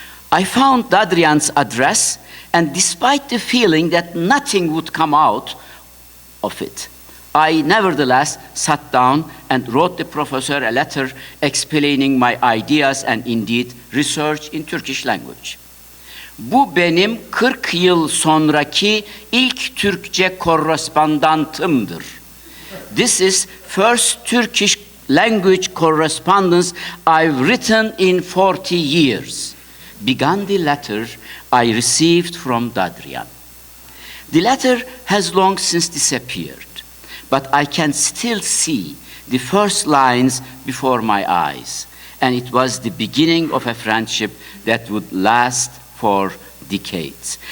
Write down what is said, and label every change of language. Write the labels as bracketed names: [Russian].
[English] I found Dadrian's address, and despite the feeling that nothing would come out of it, I nevertheless sat down and wrote the professor a letter explaining my ideas and indeed research in Turkish language. [Turkish] Bu benim 40 yıl sonraki ilk Türkçe korrespondantımdır. [English] This is first Turkish language correspondence I've written in 40 years. Began the letter I received from Dadrian. The letter has long since disappeared, but I can still see the first lines before my eyes, and it was the beginning of a friendship that would last for decades.